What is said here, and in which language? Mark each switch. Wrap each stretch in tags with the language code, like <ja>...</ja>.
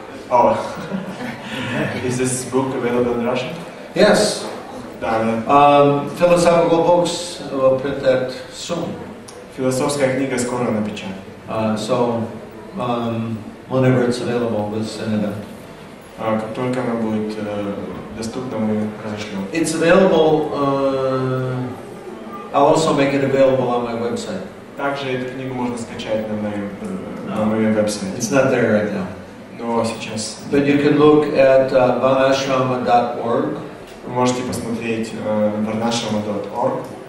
<en>Oh, is this book available in Russian? Yes.</en> <ru>Да.</ru> <en>Philosophical books will print that soon.</en> <ru>Философская книга скоро напечатана.</ru> <en>So whenever it's available, we'll send it out.</en> <ru>Как только она будет доступна, мы разошлем.</ru> <en>It's available. I'll also make it available on my website.</en> <ru>Также эту книгу можно скачать на моем веб-сайте.</ru> <en>It's not there right now.</en> <ru>Но сейчас.</ru> <en>But you can look at varnashrama.org.</en> <ru>Вы можете посмотреть varnashrama.org</ru>